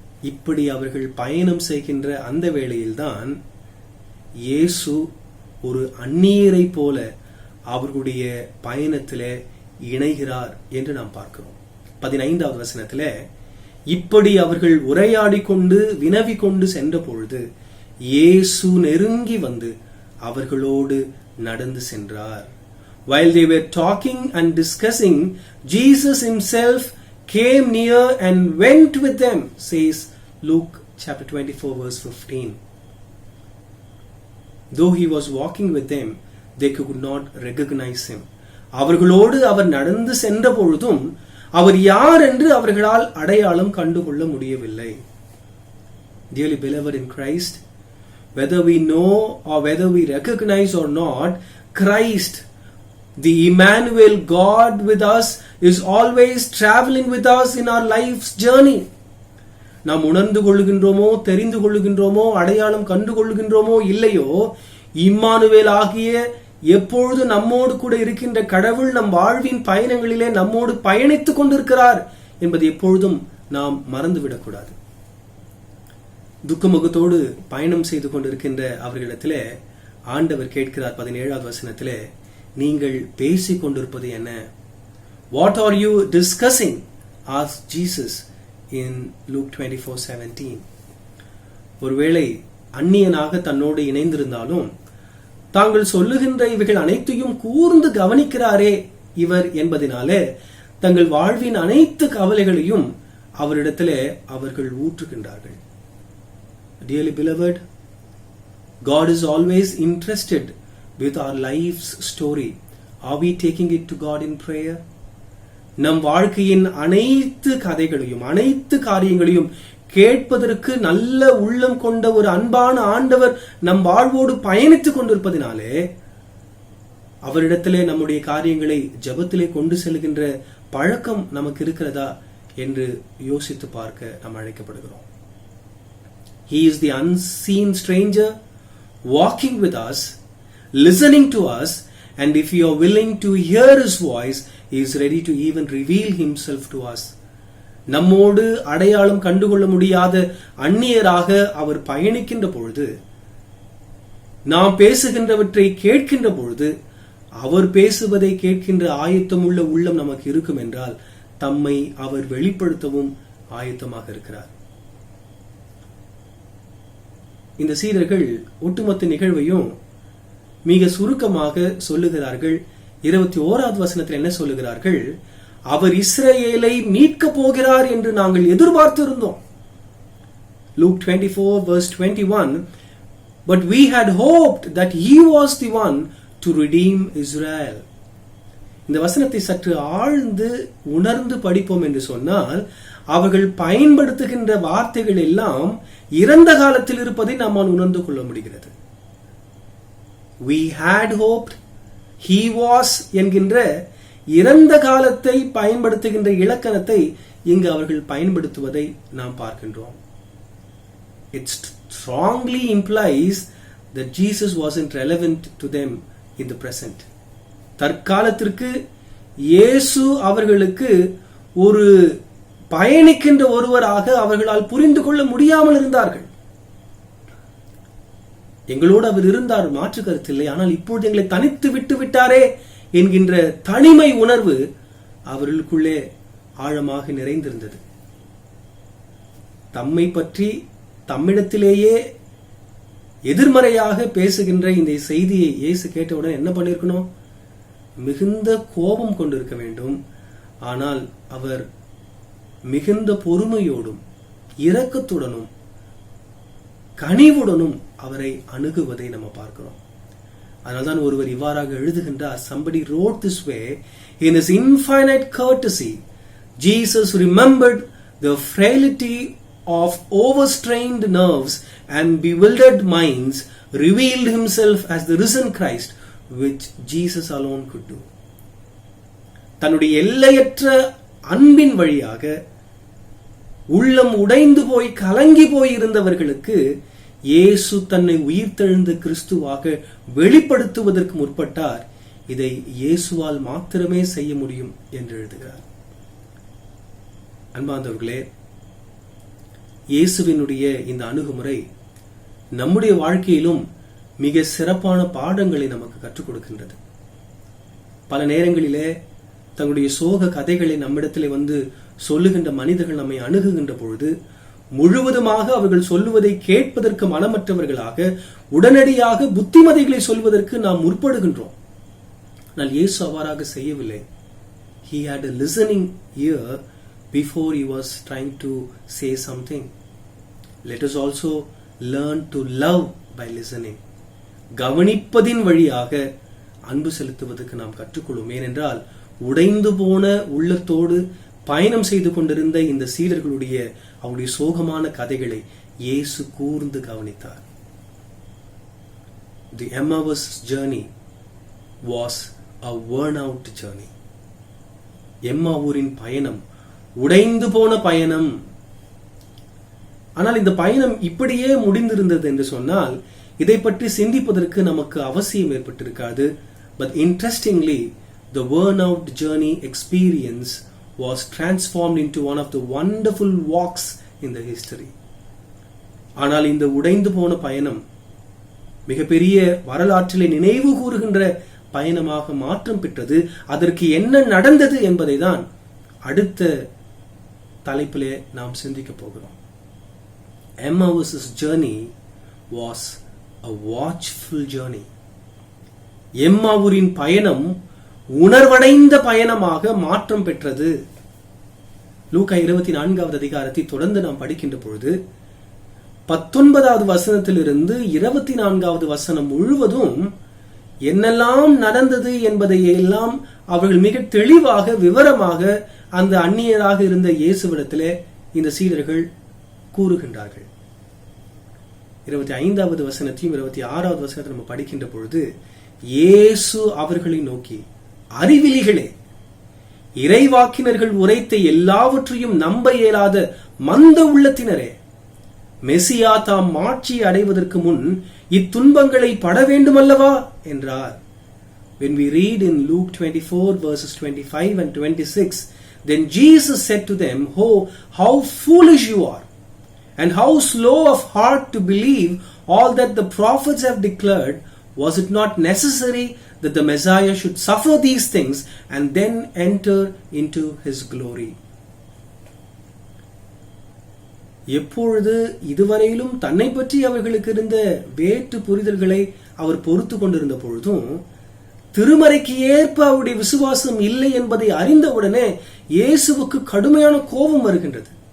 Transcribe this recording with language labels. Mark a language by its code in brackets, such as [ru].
[ta] இப்படி அவர்கள் பயணம் செய்கின்ற அந்த வேளையில்தான் இயேசு ஒரு அந்நியரை போல அவர்களுடைய பயணத்திலே இணைகிறார் என்று நாம் பார்க்கிறோம். 15வது வசனத்திலே, இப்படி அவர்கள் உரையாடி கொண்டு வினவி கொண்டு சென்ற பொழுது இயேசு நெருங்கி வந்து அவர்களோடு நடந்து சென்றார். [en] While they were talking and discussing, Jesus himself came near and went with them, says Luke chapter 24 verse 15. Though he was walking with them, they could not recognize him. [ta] அவர்களோடு அவர் நடந்து சென்ற பொழுதும் அவர் யார் என்று அவர்களால் அடையாளம் கண்டுகொள்ள முடியவில்லை. [en] Dearly beloved in Christ, whether we know or whether we recognize or not, Christ, the Emmanuel, God with us, is always traveling with us in our life's journey. [ta] நாம் உணர்ந்து கொள்ளுகின்றோமோ, தெரிந்து கொள்ளுகின்றோமோ, அடையாளம் கண்டு கொள்ளுகின்றோமோ இல்லையோ, இம்மானுவேல் ஆகிய எப்பொழுது நம்மோடு கூட இருக்கின்ற கடவுள் நம் வாழ்வின் பயணங்களிலே நம்மோடு பயணித்துக் கொண்டிருக்கிறார் என்பது எப்பொழுதும் நாம் மறந்துவிடக்கூடாது. துக்கமுகத்தோடு பயணம் செய்து கொண்டிருக்கின்ற அவர்களிடத்திலே ஆண்டவர் கேட்கிறார் 17வது வசனத்திலே, நீங்கள் பேசிக் கொண்டிருப்பது என்ன? [en] What are you discussing? asked Jesus in Luke 24:17. [ta] ஒருவேளை அந்நியனாக தன்னோடு இணைந்திருந்தாலும் தாங்கள் சொல்லுகின்ற இவைகள் அனைத்தையும் கூர்ந்து கவனிக்கிறாரே இவர் என்பதினாலே தங்கள் வாழ்வின் அனைத்து கவலைகளையும் அவரிடத்திலே அவர்கள் ஊற்றுகின்றார்கள். [en] Dearly beloved, God is always interested with our life's story. Are we taking it to God in prayer? [ta] நம் வாழ்க்கையின் அனைத்து கதைகளையும் அனைத்து காரியங்களையும் கேட்பதற்கு நல்ல உள்ளம் கொண்ட ஒரு அன்பான ஆண்டவர் நம் வாழ்வோடு பயணித்துக் கொண்டிருப்பதினாலே அவரிடத்திலே நம்முடைய காரியங்களை ஜெபத்திலே கொண்டு செல்கின்ற பழக்கம் நமக்கு இருக்கிறதா என்று யோசித்து பார்க்க நாம் அழைக்கப்படுகிறோம். [en] He is the unseen stranger walking with us, listening to us, and if you are willing to hear his voice, he is ready to even reveal himself to us. [ta] நம்மோடு அடையாளம் கண்டுகொள்ள முடியாத அந்நியராக அவர் பயணிக்கின்ற பொழுது, நாம் பேசுகின்றவற்றை கேட்கின்ற பொழுது, அவர் பேசுவதை கேட்கின்ற ஆயத்தமுள்ள உள்ளம் நமக்கு இருக்கும் என்றால் தம்மை அவர் வெளிப்படுத்தவும் ஆயத்தமாக இருக்கிறார். இந்த சீடர்கள் ஒட்டுமொத்த நிகழ்வையும் மிக சுருக்கமாக சொல்லுகிறார்கள். 21வது வசனத்தில் என்ன சொல்லுகிறார்கள்? அவர் இஸ்ரவேலை மீட்க போகிறார் என்று நாங்கள் எதிர்பார்த்து இருந்தோம். [en] Luke 24:21, but we had hoped that he was the one to redeem Israel. [ta] இந்த வசனத்தை சற்று ஆழ்ந்து உணர்ந்து படிப்போம் என்று சொன்னால், அவர்கள் பயன்படுத்துகின்ற வார்த்தைகள் எல்லாம் இறந்த காலத்தில் இருப்பதை நம்மால் உணர்ந்து கொள்ள முடிகிறது. [en] We had hoped, he was [ta] என்கின்ற இறந்த காலத்தை பயன்படுத்துகின்ற இலக்கணத்தை இங்கு அவர்கள் பயன்படுத்துவதை நாம் பார்க்கின்றோம். [en] It strongly implies that Jesus wasn't relevant to them in the present. [ta] தற்காலத்திற்கு இயேசு அவர்களுக்கு ஒரு பயணிக்கின்ற ஒருவராக அவர்களால் புரிந்து கொள்ள முடியாமல் இருந்தார்கள். எங்களோடு அவர் இருந்தார், மாற்று கருத்தில்லை. ஆனால் இப்பொழுது எங்களை தனித்து விட்டு விட்டாரே என்கின்ற தனிமை உணர்வு அவர்களுக்குள்ளே ஆழமாக நிறைந்திருந்தது. தம்மை பற்றி தம்மிடத்திலேயே எதிர்மறையாக பேசுகின்ற இந்த செய்தியை இயேசு கேட்டவுடன் என்ன பண்ணிருக்கணும்? மிகுந்த கோபம் கொண்டிருக்க வேண்டும். ஆனால் அவர் மிகுந்த பொறுமையோடும் இரக்கத்துடனும் கனிவுடனும் அவரை அணுகுவதை நம்ம பார்க்கிறோம். அதனால்தான் ஒருவர் இவ்வாறாக எழுதுகின்றார், [en] somebody wrote this way, in his infinite courtesy Jesus remembered the frailty of overstrained nerves and bewildered minds, revealed himself as the risen Christ, which Jesus alone could do. [ta] தன்னுடைய எல்லையற்ற அன்பின் வழியாக உள்ளம் உடைந்து போய் கலங்கி போய் இருந்தவர்களுக்கு இயேசு தன்னை உயிர்த்தெழுந்த கிறிஸ்துவாக வெளிப்படுத்துவதற்கு முற்பட்டார். இதை இயேசுவால் மாத்திரமே செய்ய முடியும் என்று எழுதுகிறார். அன்பார்ந்தவர்களே, இயேசுவினுடைய இந்த அணுகுமுறை நம்முடைய வாழ்க்கையிலும் மிக சிறப்பான பாடங்களை நமக்கு கற்றுக் கொடுக்கின்றது. பல நேரங்களிலே தங்களுடைய சோக கதைகளை நம்மிடத்திலே வந்து சொல்லுகின்ற மனிதர்கள் நம்மை அணுகுகின்ற பொழுது முழுவதுமாக அவர்கள் சொல்லுவதை கேட்பதற்கு மனமற்றவர்களாக உடனடியாக புத்திமதிகளை சொல்வதற்கு நாம் முற்படுகின்றோம். ஆனால் இயேசு அவ்வாறாக செய்யவில்லை. [en] He had a listening ear before he was trying to say something. Let us also learn to love by listening. [ta] கவனிப்பதின் வழியாக அன்பு செலுத்துவதற்கு நாம் கற்றுக்கொள்ளும். ஏனென்றால் உடைந்து போன உள்ளத்தோடு பயணம் செய்து கொண்டிருந்த இந்த சீடர்களுடைய அவருடைய சோகமான கதைகளை இயேசு கூர்ந்து கவனித்தார். [en] The Emmaus journey was a worn out journey. [ta] எம்மாவூரின் பயணம் உடைந்து போன பயணம். ஆனால் இந்த பயணம் இப்படியே முடிந்திருந்தது என்று சொன்னால் இதை பற்றி சிந்திப்பதற்கு நமக்கு அவசியம் ஏற்பட்டிருக்காது. [en] But interestingly, the worn out journey experience was transformed into one of the wonderful walks in the history. [ta] ஆனால் இந்த உடைந்து போன பயணம் மிகப்பெரிய வரலாற்றிலே நினைவு கூறுகின்ற பயணமாக மாற்றம் பெற்றது. அதற்கு என்ன நடந்தது என்பதை தான் அடுத்த தலைப்பிலே நாம் சிந்திக்க போகிறோம். [en] Emmaus's journey was a watchful journey. [ta] எம்மாவூரின் பயணம் உணர்வடைந்த பயணமாக மாற்றம் பெற்றது. லூக்கா 24வது அதிகாரத்தை தொடர்ந்து நாம் படிக்கின்ற பொழுது 19வது வசனத்திலிருந்து 24வது வசனம் முழுவதும் என்னெல்லாம் நடந்தது என்பதை எல்லாம் அவர்கள் மிக தெளிவாக விவரமாக அந்த அந்நியராக இருந்த இயேசுவிடத்திலே இந்த சீடர்கள் கூறுகின்றார்கள். 25வது வசனத்தையும் 26வது வசனத்தை நம்ம படிக்கின்ற பொழுது இயேசு அவர்களை நோக்கி, அறிவிலிகளே, இறைவாக்கினர்கள் உரைத்த எல்லாவற்றையும் நம்ப இயலாத மந்த உள்ளத்தினரே, மெசியா தாம் மாட்சி அடைவதற்கு முன் இத்துன்பங்களை பட வேண்டுமல்லவா என்றார். [en] When we read in Luke 24 verses 25 and 26, then Jesus said to them, "Oh, how foolish you are, and how slow of heart to believe all that the prophets have declared. Was it not necessary that the Messiah should suffer these things and then enter into his glory?" [ta] எப்பொழுது இதுவரையிலும் தன்னை பற்றி அவர்களுக்கு இருந்த வேற்று புரிதல்களை அவர் பொறுத்து கொண்டிருந்த பொழுதும் திருமறைக்கு ஏற்ப அவருடைய விசுவாசம் இல்லை என்பதை அறிந்தவுடனே இயேசுவுக்கு கடுமையான கோபம் வருகின்றது.